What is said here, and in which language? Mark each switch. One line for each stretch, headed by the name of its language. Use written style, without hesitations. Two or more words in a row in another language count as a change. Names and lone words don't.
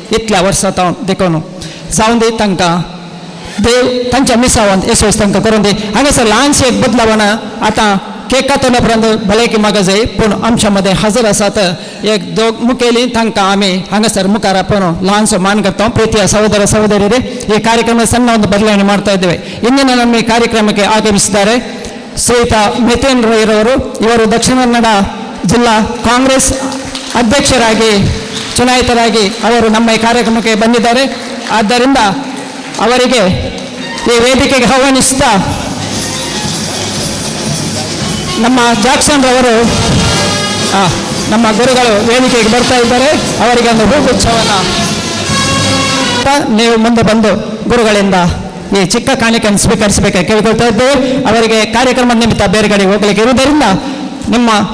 Konkani: इतल्या वर्सां देखून जावन दी तांकां देव तांच्या मिसावांत येसोस तांकां करून दी हांगासर ल्हानशी एक बदलावण आतां केक कातोवना उपरांत भलायकी म्हाका जाय पूण आमच्या मदें हजर आसात एक दोग मुखेली तांकां आमी हांगासर मुखार आपण ल्हानसो मान करता
Kannada: ಪ್ರೀತಿಯ ಸಹೋದರ ಸಹೋದರಿಯರೇ ಈ ಕಾರ್ಯಕ್ರಮ ಸಣ್ಣ ಒಂದು ಬದಲಾವಣೆ ಮಾಡ್ತಾ ಇದ್ದೇವೆ ಇಂದಿನ ನಮ್ಮ ಈ ಕಾರ್ಯಕ್ರಮಕ್ಕೆ ಆಗಮಿಸಿದ್ದಾರೆ ಶ್ರೀಯುತ ಮಿಥುನ್ ರೈರವರು ಇವರು ದಕ್ಷಿಣ ಕನ್ನಡ ಜಿಲ್ಲಾ ಕಾಂಗ್ರೆಸ್ ಅಧ್ಯಕ್ಷರಾಗಿ ಚುನಾಯಿತರಾಗಿ ಅವರು ನಮ್ಮ ಈ ಕಾರ್ಯಕ್ರಮಕ್ಕೆ ಬಂದಿದ್ದಾರೆ ಆದ್ದರಿಂದ ಅವರಿಗೆ ಈ ವೇದಿಕೆಗೆ ಆಹ್ವಾನಿಸುತ್ತಾ ನಮ್ಮ ಜಾಕ್ಸನ್ ರವರು ನಮ್ಮ ಗುರುಗಳು ವೇದಿಕೆಗೆ ಬರ್ತಾ ಇದ್ದಾರೆ ಅವರಿಗೆ ಒಂದು ಹೂಗುಚ್ಛವನ್ನು ನೀವು ಮುಂದೆ ಬಂದು ಗುರುಗಳಿಂದ ಈ ಚಿಕ್ಕ ಕಾಣಿಕೆಯನ್ನು ಸ್ವೀಕರಿಸಬೇಕಾಗಿ ಕೇಳಿಕೊಳ್ತಾ ಇದ್ದೇವೆ ಅವರಿಗೆ ಕಾರ್ಯಕ್ರಮದ ನಿಮಿತ್ತ ಬೇರೆ ಕಡೆ ಹೋಗಲಿಕ್ಕೆ ಇರುವುದರಿಂದ ನಿಮ್ಮ